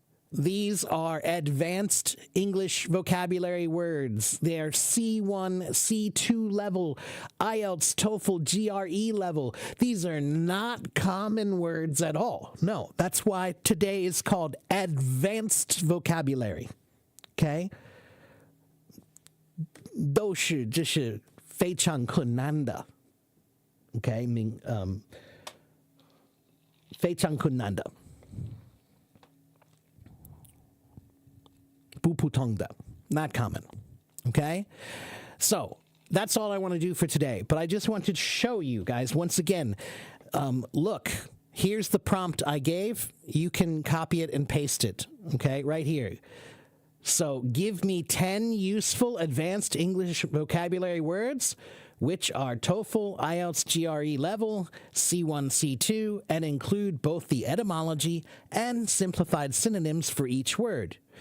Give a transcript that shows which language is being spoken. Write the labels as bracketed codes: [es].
[en] These are advanced English vocabulary words. They are C1, C2 level, IELTS, TOEFL, GRE level. These are not common words at all. No, that's why today is called advanced vocabulary. Okay? [zh] 都是这是非常困难的 ，OK， 非常困难的，不普通的 [en] not common, okay? So that's all I want to do for today. But I just wanted to show you guys once again. Look, here's the prompt I gave. You can copy it and paste it, okay, right here. So give me 10 useful advanced English vocabulary words, which are TOEFL, IELTS, GRE level, C1, C2, and include both the etymology and simplified synonyms for each word.